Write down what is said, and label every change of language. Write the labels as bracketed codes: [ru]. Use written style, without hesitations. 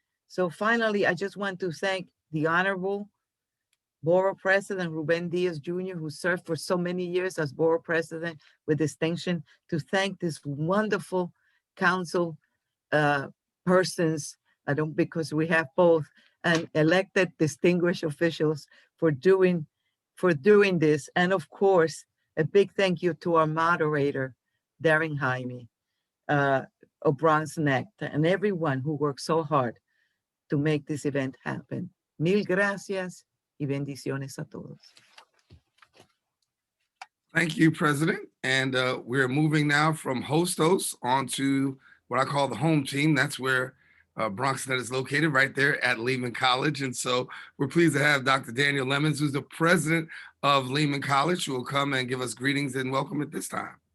[en] So finally, I just want to thank the Honorable Borough President Ruben Diaz Jr., who served for so many years as Borough President with distinction, to thank this wonderful council persons, because we have both, and elected distinguished officials for doing this. And of course, a big thank you to our moderator, Darren Jaime, of Bronx Next, and everyone who worked so hard to make this event happen. [es] Mil gracias y bendiciones a todos. [en] Thank you, President. And we're moving now from host on to what I call the home team. That's where BronxNet is located, right there at Lehman College. And so we're pleased to have Dr. Daniel Lemons, who's the president of Lehman College, who will come and give us greetings and welcome at this time.